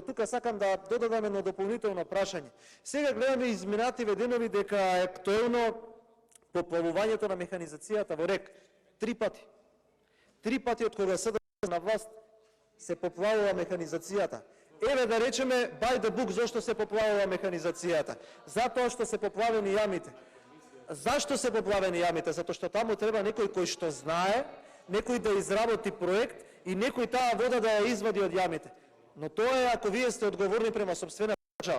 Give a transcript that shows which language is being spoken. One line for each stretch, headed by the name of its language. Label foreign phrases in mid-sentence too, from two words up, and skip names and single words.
Macedonian: Тука сакам да додадам едно дополнително прашање. Сега гледаме изминативе денови дека е актуелно поплавувањето на механизацијата во РЕК. 3 пати. 3 пати од кога СДСМ на власт се поплавува механизацијата. Еве да речеме
English: by the book
Macedonian: зошто се поплавува механизацијата. Затоа што се поплавени јамите. Зашто се поплавени јамите? Затоа што таму треба некој кој што знае, некој да изработи проект и некој таа вода да ја извади од јамите. Но тоа е ако вие сте одговорни према сопствената држава.